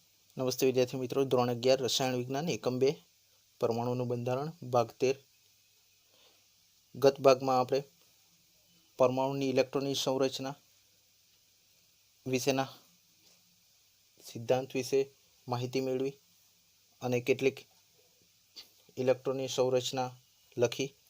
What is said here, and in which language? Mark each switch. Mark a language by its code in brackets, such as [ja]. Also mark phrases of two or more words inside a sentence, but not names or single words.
[gu] નમસ્તે વિદ્યાર્થી મિત્રો, ધોરણ 11 રસાયણ વિજ્ઞાન એકમ 2 પરમાણુનું બંધારણ ભાગ 13 ગત ભાગમાં આપણે પરમાણુની ઇલેક્ટ્રોનની સંરચના વિશેના સિદ્ધાંત વિશે માહિતી મેળવી અને કેટલીક ઇલેક્ટ્રોનની સંરચના લખી।